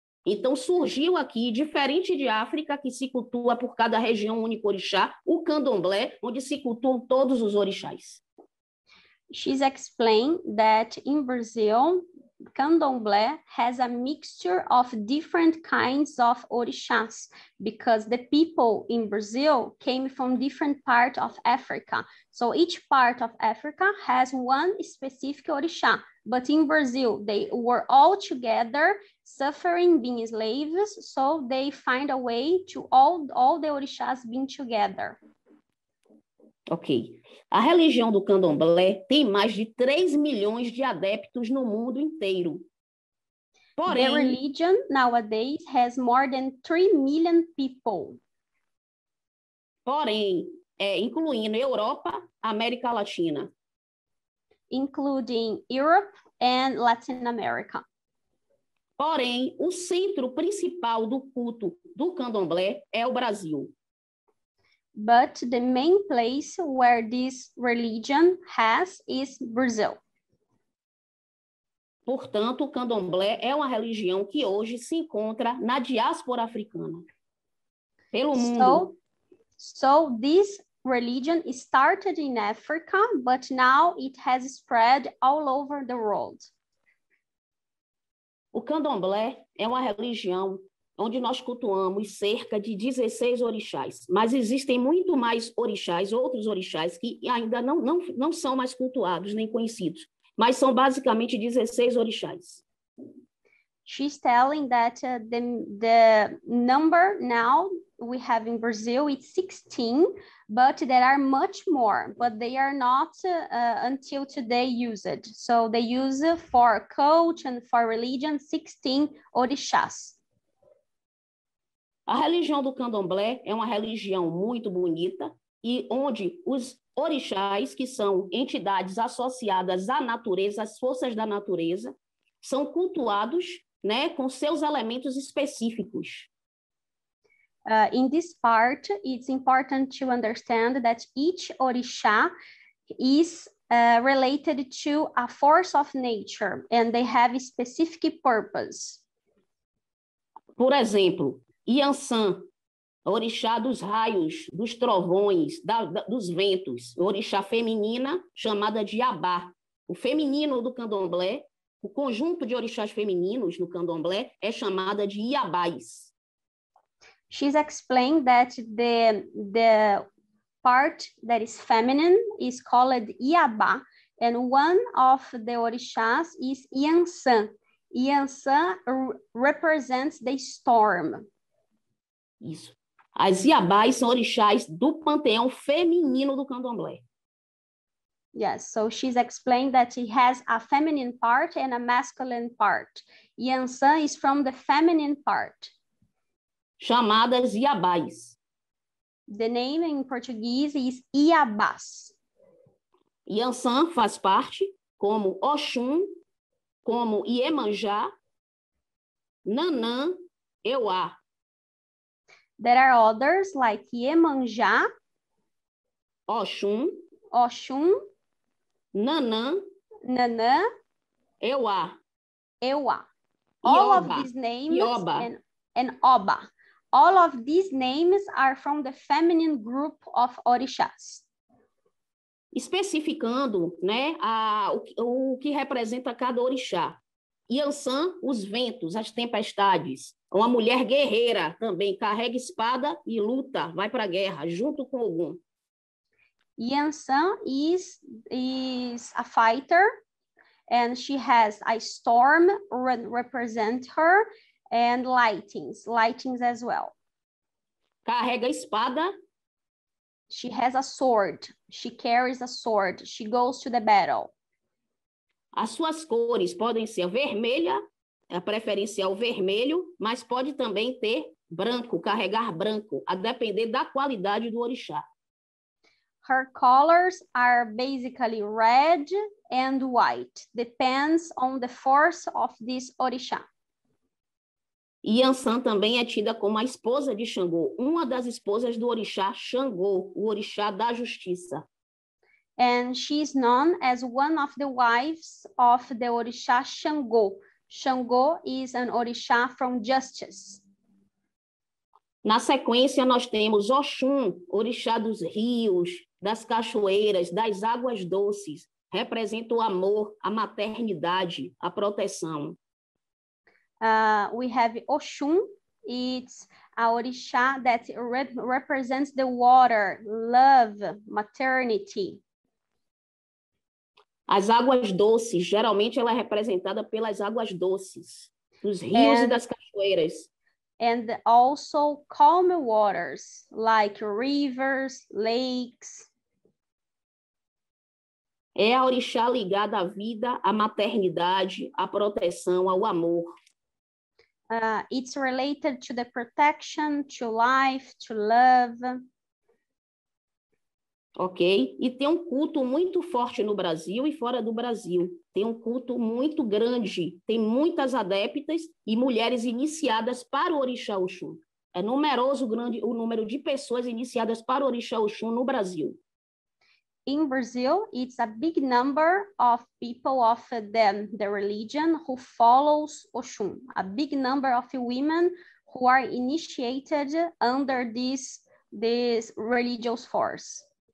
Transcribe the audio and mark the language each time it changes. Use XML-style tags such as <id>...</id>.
<pt>Então, surgiu aqui, diferente de África, que se cultua por cada região um único orixá, o candomblé, onde se cultuam todos os orixás.</pt> <en>She's explained that in Brazil, candomblé has a mixture of different kinds of orixás because the people in Brazil came from different parts of Africa. So each part of Africa has one specific orixá. But in Brazil, they were all together suffering, being slaves. So they find a way to all the orixás being together. Ok.</en> <pt>A religião do candomblé tem mais de 3 milhões de adeptos no mundo inteiro. Porém,</pt> <en>the religion nowadays has more than 3 million people.</en> <pt>Porém, incluindo Europa, América Latina.</pt> <en>Including Europe and Latin America.</en> <pt>Porém, o centro principal do culto do candomblé é o Brasil.</pt> <en>But the main place where this religion has is Brazil.</en> <pt>Portanto, o candomblé é uma religião que hoje se encontra na diáspora africana, pelo mundo.</pt> <en>So this religion started in Africa, but now it has spread all over the world.</en> <pt>O candomblé é uma religião onde nós cultuamos cerca de 16 orixás, mas existem muito mais orixás, outros orixás que ainda não são mais cultuados nem conhecidos, mas são basicamente 16 orixás.</pt> <en>She's telling that the number now we have in Brazil is 16, but there are much more, but they are not until today used. So they use for cult and for religion 16 orixás.</en> <pt>A religião do candomblé é uma religião muito bonita e onde os orixás, que são entidades associadas à natureza, às forças da natureza, são cultuados, né, com seus elementos específicos.</pt> <en>In this part, it's important to understand that each orixá is related to a force of nature and they have a specific purpose.</en> <pt>Por exemplo, Iansã, orixá dos raios, dos trovões, dos ventos, orixá feminina chamada de Iabá. O feminino do candomblé, o conjunto de orixás femininos no candomblé é chamada de Iabás.</pt> <en>She's explained that the part that is feminine is called Iabá, and one of the orixás is Yansan. Yansan represents the storm.</en> <pt>Isso. As Iabás são orixás do panteão feminino do candomblé.</pt> <en>Yes, so she's explained that it has a feminine part and a masculine part. Yansan is from the feminine part.</en> <pt>Chamadas Iabás.</pt> <en>The name in Portuguese is Iabás.</en> <pt>Yansan faz parte, como Oxum, como Iemanjá, Nanã, Euá.</pt> <en>There are others like Iemanjá, Oxum, Oxum, Nanã, Nanã, Euá. Euá. All Ioba, of these names Ioba. and Oba. All of these names are from the feminine group of orixás.</en> <pt>Especificando, né, o que representa cada orixá. Yansan, os ventos, as tempestades. Uma mulher guerreira também, carrega espada e luta, vai para a guerra, junto com Ogum.</pt> <en>Yansan is a fighter, and she has a storm represent her, and lightings as well.</en> <pt>Carrega espada.</pt> <en>She has a sword. She carries a sword. She goes to the battle.</en> <pt>As suas cores podem ser vermelha, a preferencial vermelho, mas pode também ter branco, carregar branco, a depender da qualidade do orixá.</pt> <en>Her colors are basically red and white. Depends on the force of this orixá.</en> <pt>Yansan também é tida como a esposa de Xangô, uma das esposas do orixá Xangô, o orixá da justiça.</pt> <en>And she is known as one of the wives of the orixá Xangô. Xangô is an orixá from justice.</en> <pt>Na sequência, nós temos Oxum, orixá dos rios, das cachoeiras, das águas doces. Representa o amor, a maternidade, a proteção.</pt> <en>We have Oxum. It's a orixá that represents the water, love, maternity.</en> <pt>As águas doces, geralmente ela é representada pelas águas doces, dos rios e das cachoeiras.</pt> <en>And also calm waters, like rivers, lakes.</en> <pt>É a orixá ligada à vida, à maternidade, à proteção, ao amor.</pt> <en>It's related to the protection, to life, to love. Ok?</en> <pt>E tem um culto muito forte no Brasil e fora do Brasil. Tem um culto muito grande. Tem muitas adeptas e mulheres iniciadas para o orixá Oxum. É numeroso o número de pessoas iniciadas para o orixá Oxum no Brasil.</pt> <en>In Brazil, it's a big number of people of the religion who follows Oxum. A big number of women who are initiated under this religious force.</en>